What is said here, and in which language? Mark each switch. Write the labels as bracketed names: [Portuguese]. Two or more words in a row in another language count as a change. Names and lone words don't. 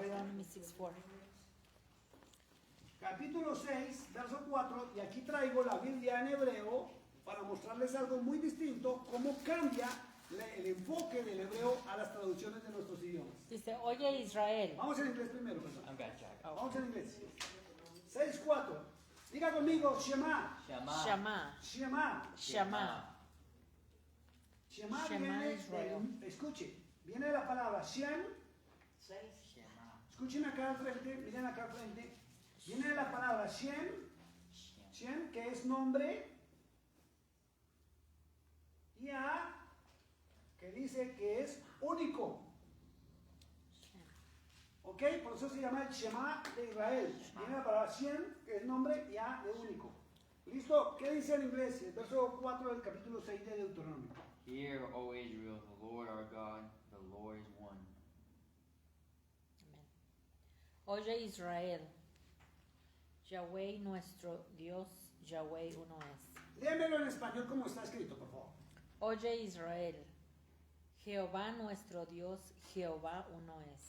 [English] Deuteronomy 6:4. [Spanish] Capítulo 6, verso 4, y aquí traigo la Biblia en hebreo para mostrarles algo muy distinto, cómo cambia el enfoque del hebreo a las traducciones de nuestros idiomas. Dice, oye Israel. Vamos en inglés primero, perdón. [English] I'm gonna check. [Spanish] Vamos en inglés. 6, 4. Diga conmigo, Shema. Shema. Shama. Shema. Shama. Shema Shema viene Israel. escuche, viene de la palabra Shem. Shema. Escuchen acá al frente, miren acá al frente. Viene de la palabra Shem, Shem, que es nombre, y A, que dice que es único. ¿Ok? Por eso se llama el Shema de Israel. Viene la palabra Shem, que es nombre, y A de único. ¿Listo? ¿Qué dice en inglés? El verso 4 del capítulo 6 de Deuteronomio. [English] Hear, O Israel, the Lord our God, the Lord is one. [Spanish] Amén. Oye Israel, Yahweh nuestro Dios, Yahweh uno es. Léemelo en español como está escrito, por favor. Oye Israel, Jehová nuestro Dios, Jehová uno es.